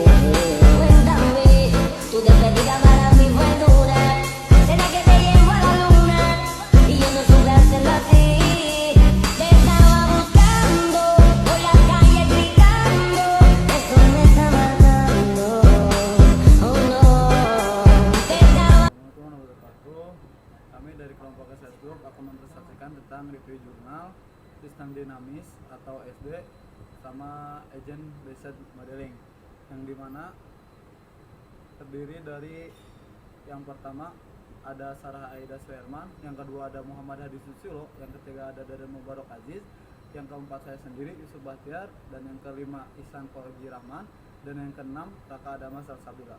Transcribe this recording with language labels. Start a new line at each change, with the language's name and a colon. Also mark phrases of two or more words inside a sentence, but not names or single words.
Spanish: Cuéntame, tu despedida para mí fue dura. Será que te llevo a la luna y yo no supe hacerlo así. Te estaba buscando por la calle gritando, eso me está matando. Oh no, te estaba.
Arabic: السلام عليكم ورحمة الله وبركاته.
Indonesian: Kami dari kelompok SS Group akan mempresentasikan tentang review jurnal sistem dinamis atau SD sama
English: agent based modeling,
Indonesian: yang dimana terdiri dari yang pertama ada Sarah Aida Suherman, yang kedua ada Muhammad Hadi Susilo, yang ketiga ada Dadan Mubarak Aziz, yang keempat saya sendiri Yusuf Bahtiar, dan yang kelima Ihsan Fauzi Rahman, dan yang keenam Raka Adama Salsabila.